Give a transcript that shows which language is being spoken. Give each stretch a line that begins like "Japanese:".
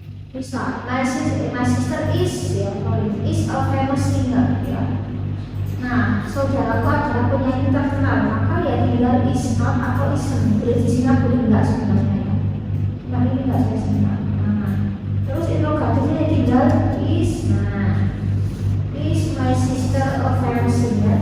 Indonesian: Misal, my sister is, ya, is a famous singer, ya. Nah, saudaraku adalah penyanyi terkenal, maka ya tinggal
English: is not atau isn't.
Indonesian: Boleh disingkat, boleh enggak sebenarnya, ya. Nah, ini enggak saya singkat. Nah, terus interrogatifnya tinggal is.
English: Nah, is my sister a famous singer?